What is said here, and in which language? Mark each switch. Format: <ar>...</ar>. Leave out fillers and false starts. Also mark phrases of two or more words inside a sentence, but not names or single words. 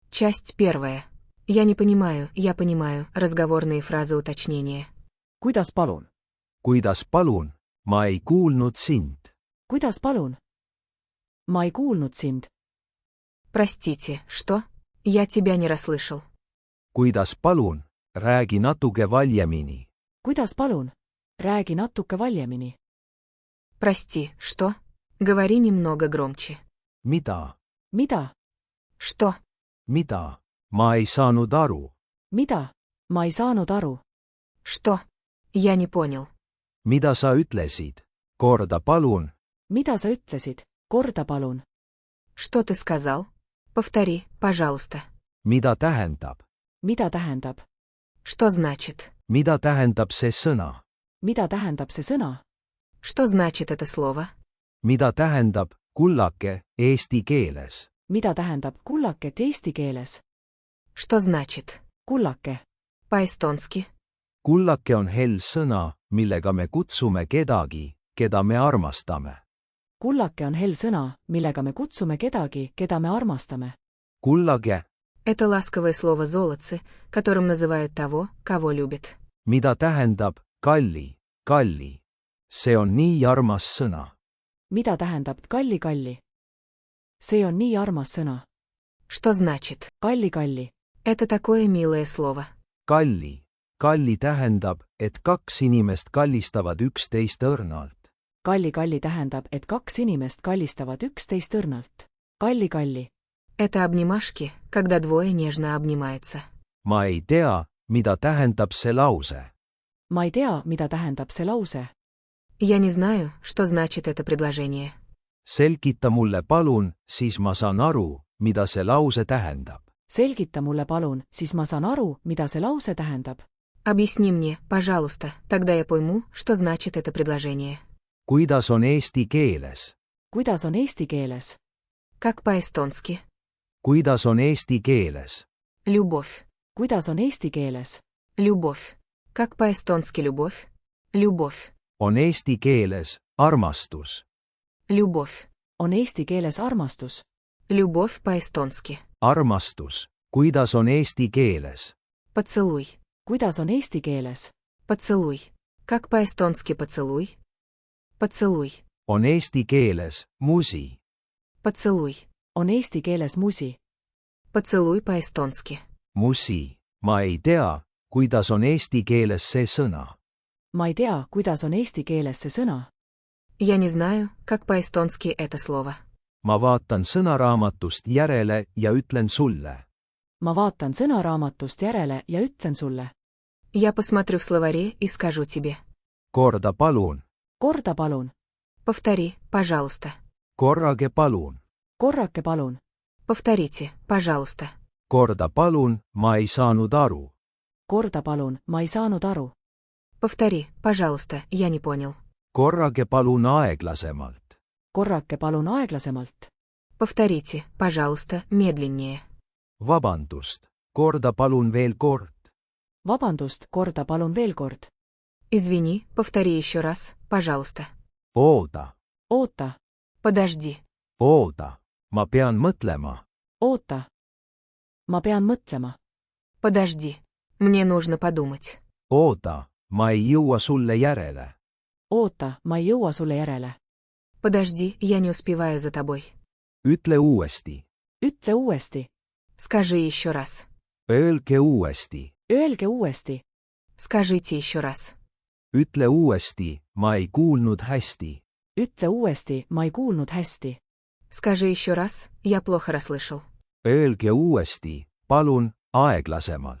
<ru>Часть первая. Я не понимаю, я понимаю. Разговорные фразы уточнения.</ru> <et>Kuidas palun? Kuidas palun? Ma ei kuulnud sind. Kuidas palun? Ma ei kuulnud sind.</et> <ru>Простите, что? Я тебя не расслышал.</ru> <et>Kuidas palun? Räägi natuke valjemini. Kuidas palun? Räägi natuke valjemini.</et> <ru>Прости, что? Говори немного громче.</ru> <et>Mida? Mida?</et> <ru>Что?</ru> <et>Mida? Ma ei saanud aru. Mida? Ma ei saanud aru.</et> <ru>Что? Я не понял.</ru> <et>Mida sa ütlesid? Korda palun. Mida sa ütlesid? Korda palun.</et> <ru>Что ты сказал? Повтори, пожалуйста.</ru> <et>Mida tähendab? Mida tähendab?</et> <ru>Что значит?</ru> <et>Mida tähendab see sõna? Mida tähendab see sõna?</et> <ru>Что значит это слово?</ru> <et>Mida tähendab kullake eesti keeles? Mida tähendab kullake eesti keeles?</et> <ru>Что значит? Kullake. По-эстонски.</ru> <et>Kullake on hell sõna, millega me kutsume kedagi, keda me armastame. Kullake on hell sõna, millega me kutsume kedagi, keda me armastame. Kullage.</et> <ru>Это ласковое слово золотце, которым называют того, кого любят.</ru> <et>Mida tähendab kalli, kalli? See on nii armas sõna. Mida tähendab kalli, kalli? See on nii armas sõna.</et> <ru>Что значит?</ru> <et>Kalli, kalli.</et> <ru>Это такое милое слово.</ru> <et>Kalli. Kalli tähendab, et kaks inimest kallistavad üksteist õrnalt. Kalli, kalli tähendab, et kaks inimest kallistavad üksteist õrnalt. Kalli, kalli.</et> <ru>Это обнимашки, когда двое нежно обнимаются.</ru> <et>Ma ei tea, mida tähendab see lause. Ma ei tea, mida tähendab see lause.</et> <ru>Я не знаю, что значит это предложение.</ru> <et>Selgita mulle palun, siis ma saan aru, mida see lause tähendab. Selgita mulle palun, siis ma saan aru, mida see lause tähendab.</et> <ru>Объясни мне, пожалуйста, тогда я пойму, что значит это предложение.</ru> <et>Kuidas on eesti keeles? Kuidas on eesti keeles?</et> <ru>Как по-эстонски?</ru> <et>Kuidas on eesti keeles? Любовь. Kuidas on eesti keeles?</et> <ru>Любовь. Как по-эстонски любовь? Любовь.</ru> <et>On eesti keeles armastus. Любовь. On eesti keeles armastus.</et> <ru>Любовь по-эстонски.</ru> <et>Armastus. Kuidas on eesti keeles? Поцелуй. Kuidas on eesti keeles?</et> <ru>Поцелуй. Как по-эстонски поцелуй? Поцелуй.</ru> <et>On eesti keeles musi. Поцелуй. On eesti keeles musi.</et> <ru>Поцелуй по-эстонски.</ru> <et>Musi. Ma ei tea, kuidas on eesti keeles see sõna. Ma ei tea, kuidas on eesti keeles see sõna.</et> <ru>Я не знаю, как по-эстонски это слово.</ru> <et>Ma vaatan sõnaraamatust järele ja ütlen sulle. Ma vaatan sõnaraamatust järele ja ütlen sulle.</et> <ru>Я посмотрю в словаре и скажу тебе.</ru> <et>Korda palun. Korda palun.</et> <ru>Повтори, пожалуйста.</ru> <et>Korrage palun. Korrake palun.</et> <ru>Повторите, пожалуйста.</ru> <et>Korda palun, ma ei saanud aru. Korda palun, ma ei saanud aru.</et> <ru>Повтори, пожалуйста, я не понял.</ru> <et>Korrage palun aeglasemalt. Korrake palun aeglasemalt.</et> <ru>Повторите, пожалуйста, медленнее.</ru> <et>Vabandust. Korda palun veel kord. Vabandust, korda palun veel kord.</et> <ru>Извини, повтори еще раз, пожалуйста.</ru> <et>Ooda. Oota.</et> <ru>Подожди.</ru> <et>Ooda. Ma pean mõtlema. Oota. Ma pean mõtlema.</et> <ru>Подожди. Мне нужно подумать.</ru> <et>Ooda. Ma ei jõua sulle järele. Oota, ma ei jõua sulle järele.</et> <ru>Подожди, я не успеваю за тобой.</ru> <et>Ütle uuesti. Ütle uuesti.</et> <ru>Скажи еще раз.</ru> <et>Öelge uuesti. Öelge uuesti.</et> <ru>Скажите еще раз.</ru> <et>Ütle uuesti, ma ei kuulnud hästi. Ütle uuesti, ma ei kuulnud hästi.</et> <ru>Скажи еще раз, я плохо расслышал.</ru> <et>Öelge uuesti, palun, aeglasemalt.</et>